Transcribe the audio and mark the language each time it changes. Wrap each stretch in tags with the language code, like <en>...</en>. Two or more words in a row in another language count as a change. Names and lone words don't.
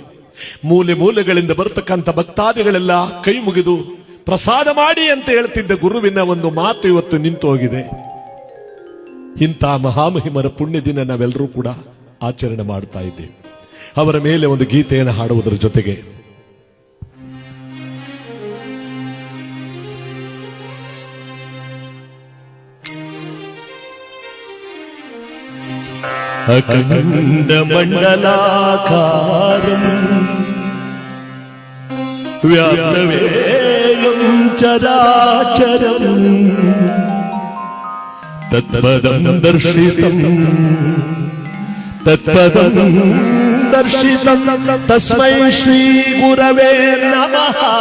<kn>ಮೂಲೆ ಮೂಲೆಗಳಿಂದ ಬರ್ತಕ್ಕಂಥ ಭಕ್ತಾದಿಗಳೆಲ್ಲ ಕೈ ಮುಗಿದು ಪ್ರಸಾದ ಮಾಡಿ ಅಂತ ಹೇಳ್ತಿದ್ದ ಗುರುವಿನ ಒಂದು ಮಾತು ಇವತ್ತು ನಿಂತು ಹೋಗಿದೆ. ಇಂಥ ಮಹಾಮಹಿಮರ ಪುಣ್ಯ ದಿನ ನಾವೆಲ್ಲರೂ ಕೂಡ ಆಚರಣೆ ಮಾಡ್ತಾ ಇದ್ದೇವೆ. ಅವರ ಮೇಲೆ ಒಂದು ಗೀತೆಯನ್ನು ಹಾಡುವುದರ ಜೊತೆಗೆ</kn> <sa>ಅಖಂಡ ಮಂಡಲಾಕಾರಂ ವ್ಯಾಪ್ತವೇಯಂ ಚರಾಚರಂ ತತ್ಪದಂ ದರ್ಶಿತಂ ತಸ್ಮೈ ಶ್ರೀ ಗುರವೇ ನಮಃ.</sa>